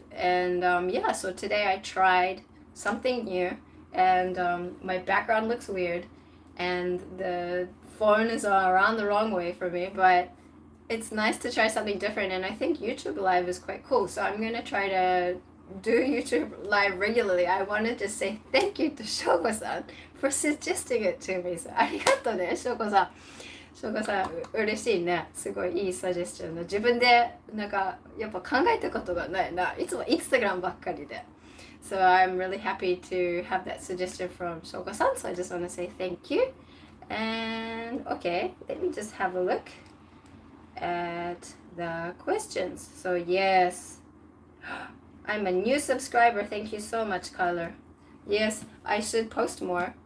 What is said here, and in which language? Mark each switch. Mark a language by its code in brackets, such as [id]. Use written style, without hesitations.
[en] And yeah, so today I tried something new, and my background looks weird and the phone is around the wrong way for me, but it's nice to try something different, and I think YouTube live is quite cool. So I'm gonna try to do YouTube live regularly. I wanted to say thank you to Shogo-san for suggesting it to me. [ja] So ありがとうね、Shogo-san。Shogoさん嬉しいね。すごいいいサジェスチョンの。自分でなんかやっぱ考えたことがないな。いつもインスタグラムばっかりで。 [en] So I'm really happy to have that suggestion from Shogo-san. So I just want to say thank you. And okay, let me just have a look at the questions. So yes, I'm a new subscriber. Thank you so much, Kyler. Yes, I should post more.